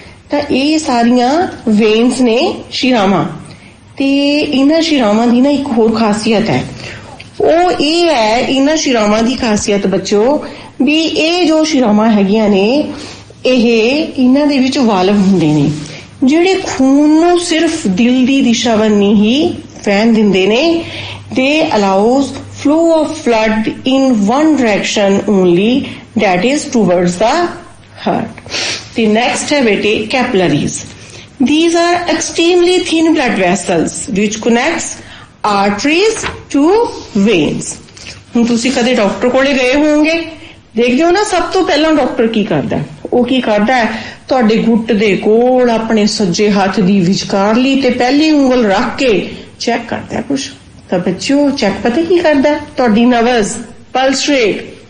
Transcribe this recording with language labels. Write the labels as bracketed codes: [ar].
[pa] ਤਾਂ ਇਹ ਸਾਰੀਆਂ ਵੇਨਸ ਨੇ ਸ਼ਿਰਾਵਾਂ। ਤੇ ਇਹਨਾਂ ਸ਼ਿਰਾਵਾਂ ਦੀ ਨਾ ਇੱਕ ਹੋਰ ਖਾਸੀਅਤ ਹੈ, ਉਹ ਇਹ ਹੈ ਇਹਨਾਂ ਸ਼ਿਰਾਵਾਂ ਦੀ ਖਾਸੀਅਤ ਬੱਚਿਓ ਵੀ ਇਹ ਜੋ ਸ਼ਿਰਾਵਾਂ ਹੈਗੀਆਂ ਨੇ ਇਹਨਾਂ ਦੇ ਵਿੱਚ ਵਾਲਵ ਹੁੰਦੇ ਨੇ ਜਿਹੜੇ ਖੂਨ ਨੂੰ ਸਿਰਫ ਦਿਲ ਦੀ ਦਿਸ਼ਾ ਵੱਲ ਹੀ ਵਹਿਣ ਦਿੰਦੇ ਨੇ। [en] They allows flow of blood in one direction only, that is towards the heart। The next [pa] है बेटे [en] capillaries। These are extremely thin blood vessels which connects arteries to veins। [pa] ਹੁਣ ਤੁਸੀਂ ਕਦੇ ਡਾਕਟਰ ਕੋਲੇ ਗਏ ਹੋਵੋਗੇ, ਦੇਖਦੇ ਹੋ ਨਾ ਸਭ ਤੋਂ ਪਹਿਲਾਂ ਡਾਕਟਰ ਕੀ ਕਰਦਾ, ਉਹ ਕੀ ਕਰਦਾ ਹੈ ਤੁਹਾਡੇ ਗੁੱਟ ਦੇ ਕੋਲ ਆਪਣੇ ਸੱਜੇ ਹੱਥ ਦੀ ਵਿਚਕਾਰਲੀ ਤੇ ਪਹਿਲੀ ਉਂਗਲ ਰੱਖ ਕੇ ਚੈੱਕ ਕਰਦਾ ਕੁਛ। ਤਾਂ ਬੱਚਿਓ ਚੈੱਕ ਪਤਾ ਕੀ ਕਰਦਾ, ਤੁਹਾਡੀ ਨਬਜ਼, ਪਲਸ ਰੇਟ।